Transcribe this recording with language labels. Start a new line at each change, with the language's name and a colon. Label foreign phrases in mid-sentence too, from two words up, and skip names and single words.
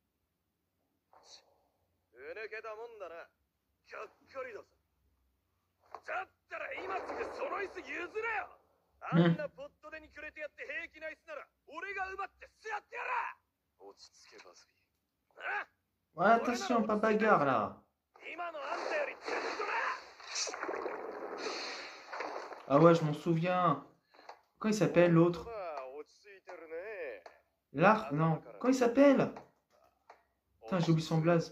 Japanese: うぬけたもんだな。がっかりだぜ。だったら今すぐその椅子譲れよ。あんなポットでにくれてやって平気な椅子なら俺が奪って座ってやら。落ち着けバズビー。あ？
French: Ouais, attention, pas bagarre là. Ah ouais, je m'en souviens. Quand il s'appelle l'autre? L'art? Non. Quand il s'appelle? Putain, j'ai oublié son blaze.